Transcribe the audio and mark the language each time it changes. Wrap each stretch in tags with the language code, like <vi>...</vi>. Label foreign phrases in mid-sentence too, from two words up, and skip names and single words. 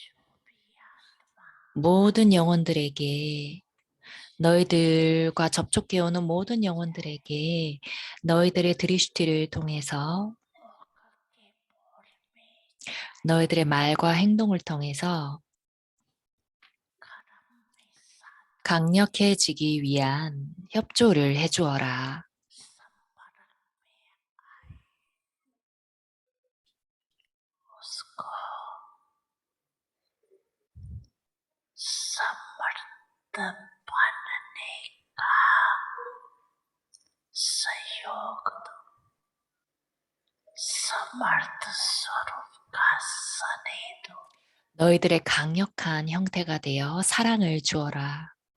<ko>모든 영혼들에게, 너희들과 접촉해오는 모든 영혼들에게 너희들의 드리슈티를 통해서, 너희들의 말과 행동을 통해서 강력해지기 위한 협조를 해주어라.</ko> <hi>समर्थ बनने का सहयोग दो समर्थ स्वरूप का स्नेह दो</hi> <ko>너희들의 강력한 형태가 되어 사랑을 주어라.</ko>